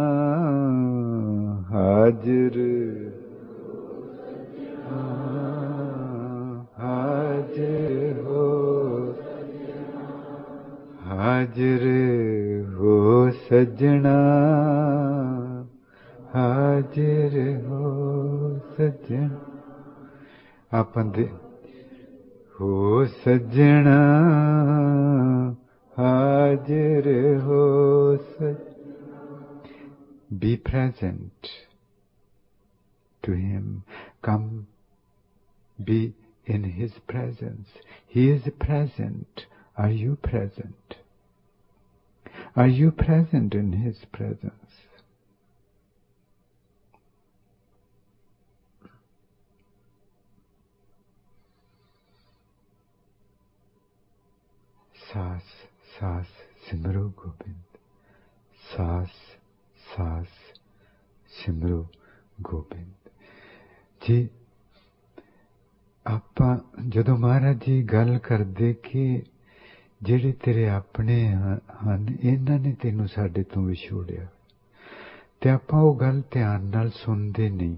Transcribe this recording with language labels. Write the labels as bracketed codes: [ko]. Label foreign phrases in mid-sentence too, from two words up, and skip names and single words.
[pa] ਹਾਜ਼ਰ ਹਾਜ਼ਰ ਹੋ, ਹਾਜ਼ਰ ਹੋ ਸਜਣਾ, ਹਾਜ਼ਰ ਹੋ ਸਜਣਾ। ਆਪਾਂ ਦੇ ਹੋ ਸਜਣਾ, ਹਾਜ਼ਰ ਹੋ ਸਜਣਾ। [en] Be present to him. Come, be in his presence. He is present. Are you present? Are you present in his presence? [pa] ਸਾਸ ਸਾਸ ਸਿਮਰੋ ਗੋਬਿੰਦ, ਸਾਸ ਸਾਸ ਸਿਮਰੋ ਗੋਬਿੰਦ। जी ਆਪਾਂ ਜਦੋਂ ਮਹਾਰਾਜ ਜੀ ਗੱਲ ਕਰਦੇ ਕਿ ਜਿਹੜੇ ਤੇਰੇ ਆਪਣੇ ਹਨ ਇਹਨਾਂ ਨੇ ਤੈਨੂੰ ਸਾਡੇ ਤੋਂ ਵਿਛੋੜਿਆ, ਤੇ ਆਪਾਂ ਉਹ ਗੱਲ ਧਿਆਨ ਨਾਲ ਸੁਣਦੇ ਨਹੀਂ।